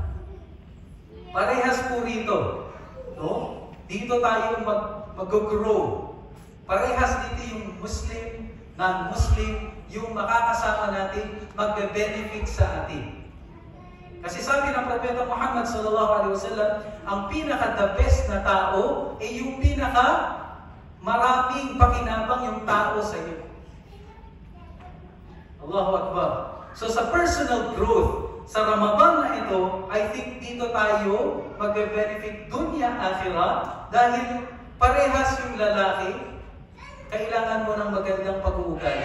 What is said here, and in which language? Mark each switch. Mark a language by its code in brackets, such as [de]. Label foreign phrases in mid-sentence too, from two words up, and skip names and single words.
[tl] Parehas po rito. No? Dito tayo mag-grow. Parehas dito yung Muslim, non-Muslim, yung makakasama natin, magbe-benefit sa atin. Kasi sabi ng Propeta Muhammad [ar] صلى الله عليه وسلم, [tl] ang pinaka- [en] the best [tl] na tao ay yung pinaka-maraming pakinabang yung tao sa iyo. [ar] الله أكبر. [tl] So sa personal growth, sa Ramadan na ito, [en] I think [tl] dito tayo magbe-benefit [ar] دنيا آخرة [tl] dahil parehas yung lalaki, kailangan mo ng magandang pag-uugali.